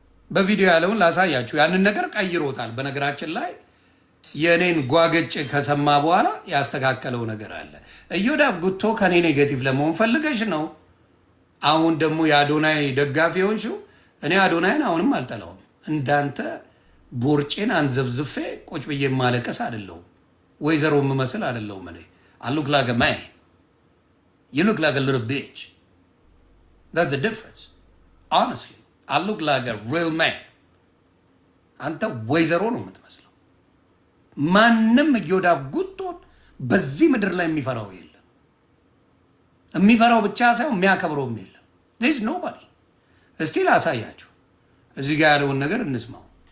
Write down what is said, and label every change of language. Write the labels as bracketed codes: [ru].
[am] በቪዲዮ ያለውን ላሳያችሁ። ያንን ነገር ቀይሮታል። በነገራችን ላይ የኔን ጓገጭ ከሰማ በኋላ ያስተካከለው ነገር አለ። እዮዳብ ጉቶ ከኔ ኔጌቲቭ ለመሆን ፈልገሽ ነው። አሁን ደግሞ የአዶናይ ደጋፊ ሆንሽው። እኔ አዶናይን አሁንም አልጠላውም። እንዳንተ ቦርጬን አንዘብዝፌ ቁጭ ብዬ ማለቀስ አይደለሁም። ወይዘሮ የምመስል አይደለሁም። እኔ [en] I look like a man, you look like a little bitch. That's the difference. Honestly, I look like a real man. [am] አንተ ወይዘሮ ነው የምትመስለው። ማንም እዮዳብ ጉቶን በዚህ ምድር ላይ የሚፈራው የለም። የሚፈራው ብቻ ሳይሆን የሚያከብረውም የለም። [en] there's nobody። [am] እስቲ ላሳያችሁ። እዚህ ጋር ያለውን ነገር እንስማው።